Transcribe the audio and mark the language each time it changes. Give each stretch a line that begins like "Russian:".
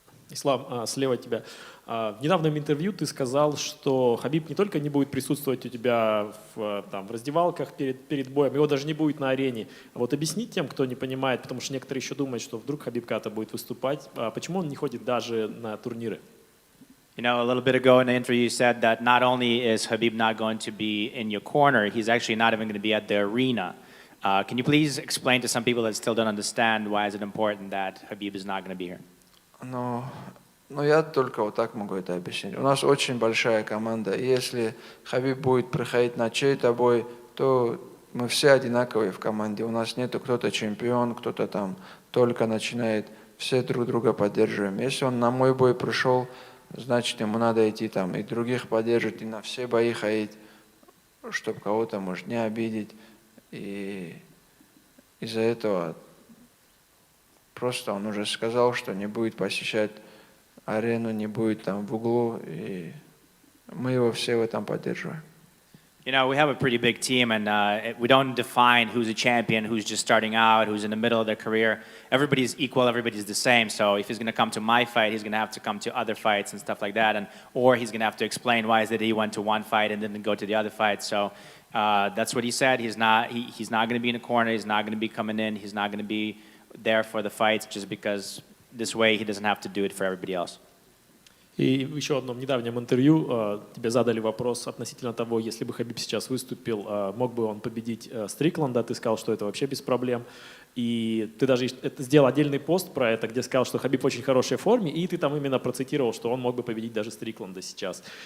Russian: Ислам, слева от тебя. В недавнем интервью ты сказал, что Хабиб не только не будет присутствовать у тебя в раздевалках перед боем, его даже не будет на арене. Вот объясни тем, кто не понимает, потому что некоторые еще думают, что вдруг Хабиб когда-то будет выступать, почему он не ходит даже на турниры?
English: You know, a little bit ago in the interview you said that not only is Habib not going to be in your corner, he's actually not even going to be at the arena. Can you please explain to some people that still don't understand why is it important that Habib is not going to be here?
Russian: Ну, я только вот так могу это объяснить. У нас очень большая команда, и если Хабиб будет приходить на чей-то бой, то мы все одинаковые в команде. У нас нету кто-то чемпион, кто-то там только начинает. Все друг друга поддерживаем. Если он на мой бой пришел, значит, ему надо идти там и других поддерживать, и на все бои ходить, чтобы кого-то, может, не обидеть. И из-за этого просто он уже сказал, что не будет посещать арену, не будет там в углу, и Мы его все в этом поддерживаем.
English: You know, we have a pretty big team, and we don't define who's a champion, who's just starting out, who's in the middle of their career. Everybody's equal, everybody's the same. So if he's going to come to my fight, he's going to have to come to other fights and stuff like that, or he's going to have to explain why is it he went to one fight and didn't go to the other fight. So that's what he said. He's not going to be in a corner. He's not going to be coming in. He's not going to be there for the fights just because this way he doesn't have to do it for everybody else.
Russian: И в еще одном недавнем интервью тебе задали вопрос относительно того, если бы Хабиб сейчас выступил, мог бы он победить Стрикланда, ты сказал, что это вообще без проблем. И ты даже сделал отдельный пост про это, где сказал, что Хабиб в очень хорошей форме, и ты там именно процитировал, что он мог бы победить даже Стрикланда сейчас.